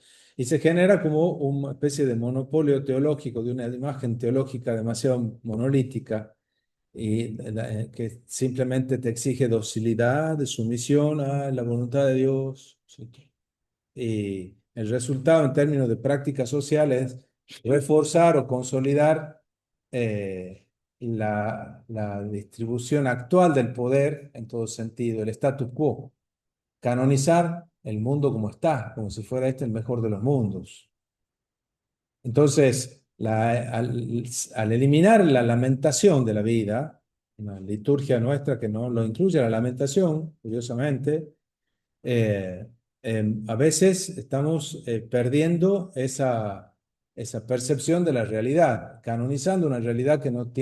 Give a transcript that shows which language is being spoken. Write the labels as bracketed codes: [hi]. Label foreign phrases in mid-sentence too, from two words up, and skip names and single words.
[es] Y se genera como una especie de monopolio teológico, de una imagen teológica demasiado monolítica y que simplemente te exige docilidad, sumisión a la voluntad de Dios. ¿Sí? Y el resultado en términos de prácticas sociales es reforzar o consolidar la distribución actual del poder en todo sentido, el [la] status quo, [es] canonizar el mundo como está, como si fuera este el mejor de los mundos. Entonces, al eliminar la lamentación de la vida, una liturgia nuestra que no lo incluye la lamentación, curiosamente, a veces estamos perdiendo esa percepción de la realidad, canonizando una realidad que